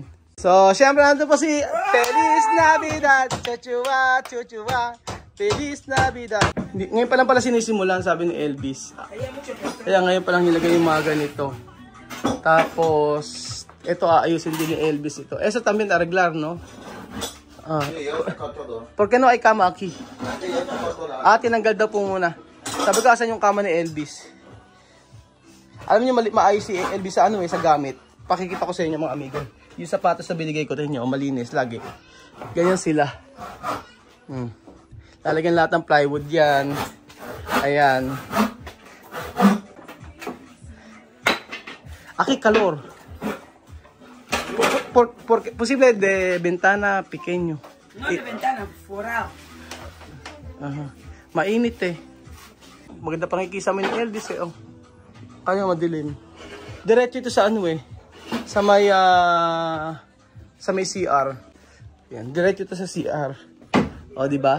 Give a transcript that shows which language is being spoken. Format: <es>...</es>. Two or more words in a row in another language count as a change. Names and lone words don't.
<tl>So, syempre, nandun po si</tl> <es>Feliz Navidad, chuchuwa, chuchuwa. Feliz Navidad.</es> <tl>Ngayon pa lang pala sinisimulan, sabi ni Elvis. Kaya ngayon pa lang nilagay yung mga ganito. Tapos, ito aayusin din ni Elvis ito.</tl> <es>Eso también arreglar, no? ¿Por qué no hay cama aquí?</es> <tl>Tinanggal daw po muna. Sabi ko, asan yung kama ni Elvis? Alam niyo, maayos si Elvis sa sa gamit. Pakikita ko sa inyo mga amigo. Yung sapatos na binigay ko rin nyo, malinis lagi. Ganyan sila. Lalagyan lahat ng plywood yan. Ayan.</tl> <es>Aquí calor. Posible de ventana pequeño. No de ventana, forado.</es> <tl>Mainit eh. Maganda pangikisama ni Elvis eh. Oh. Kaya madilim. Diretso ito sa sa may CR. Yan, diretso ito sa CR. O, di ba?</tl>